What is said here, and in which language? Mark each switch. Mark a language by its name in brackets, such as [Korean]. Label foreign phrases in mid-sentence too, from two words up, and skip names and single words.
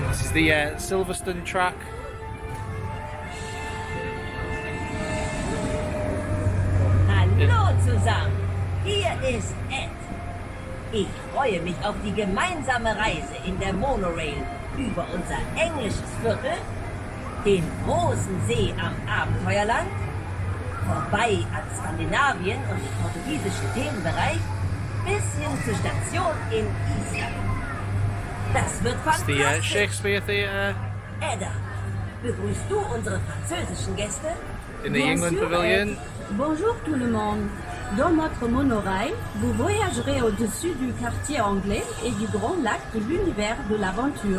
[English] is the Silverstone track. [German] Hallo zusammen, hier ist Ed. Ich freue mich auf die gemeinsame Reise in der Monorail über unser englisches Viertel, den großen See am Abenteuerland, vorbei an Skandinavien und dem portugiesischen Themenbereich, bis hin zur Station in Island. Das wird [English] It's the [German] fantastisch. [English] Shakespeare Theater [German] Edda, begrüßt du unsere französischen Gäste? [English] in the [French] Bien [English] England [French] sûr, [English] Pavilion. [French] Ed. Bonjour tout le monde. Dans notre monorail, vous voyagerez au-dessus du quartier anglais et du grand lac de l'univers de l'aventure.